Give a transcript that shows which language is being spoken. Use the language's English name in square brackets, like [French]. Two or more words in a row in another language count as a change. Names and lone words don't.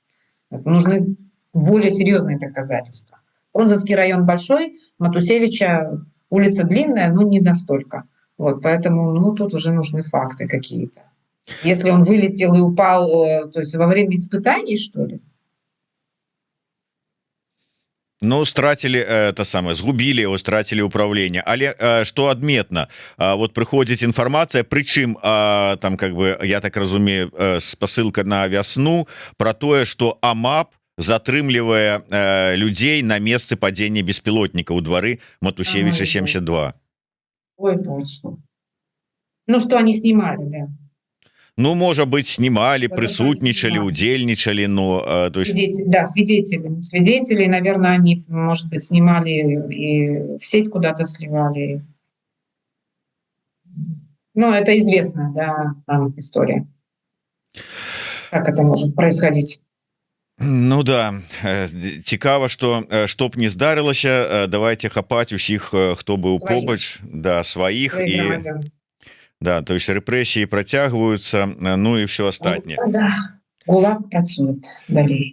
[Russian] Нужны более серьезные доказательства. Фрунзенский район большой, Матусевича улица длинная, но не настолько. Вот, поэтому тут уже нужны факты какие-то. Если он вылетел и упал, то есть во время испытаний, что ли? [Belarusian] Ну, страцілі это самае, згубілі его, страцілі ўправленне. Але што адметна, вот прыходзіць інфармацыя, прычым там [Russian] как бы, [Belarusian] я так разумею, спасылка на вясну про тое, што АМАП затрымлівае людзей на месцы падзення беспілотніка ў двары Матусевича 72. [Russian] Ой, точно. Ну, что они снимали, да. Ну, можа быть, снимали, присутничали, удельничали, но то есть... Свидетели, наверное, они, может быть, снимали и в сеть куда-то сливали. Ну, это известная, да, там история. Как это может происходить? [Belarusian] Ну да, цікава, што б не здарылася, давайте хапаць усіх, хто быў побач, да, сваіх і громадян. Да, то есть рэпрэсіі працягваюцца, ну і ўсё астатняе. Да. ГУЛАГ працует далей.